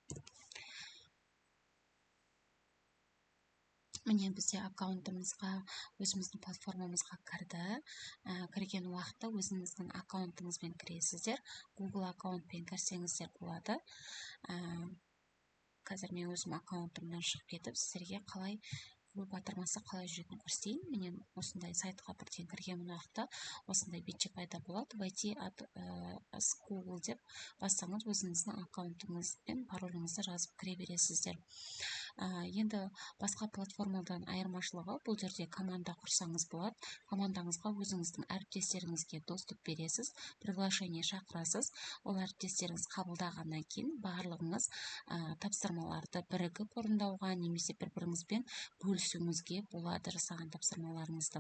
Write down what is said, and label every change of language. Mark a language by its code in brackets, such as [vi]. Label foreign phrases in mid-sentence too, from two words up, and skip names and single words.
[kk] Міне бізде аккаунтымызға, өзіміздің платформамызға кірген уақытта өзіңіздің аккаунтыңызбен кіресіздер. Google аккаунтпен кірсеңіздер болады. Қазір мен өзім аккаунтымнан шығып кетіп, сіздерге қалай батырмасы қалай жүретінін көрсетейін. Менен осындай сайтқа бірден кірген уақытта осындай бетше пайда болады. [ru] Войти с Google [kk] деп бассаңыз, өзіңіздің аккаунтыңыз бен пароліңізді жазып кіре бересіздер. Енді басқа платформадан айырмашылығы, бұл жерде команда құрсаңыз болады. Командаңызға өзіңіздің әріптестеріңізге доступ бересіз, приглашение шақырасыз. Ол әріптестеріңіз қабылдағаннан кейін барлығыңыз тапсырмаларды бірігіп орындауға немесе бір-біріңізбен бөлісуіңізге болады жасаған тапсырмаларыңызды.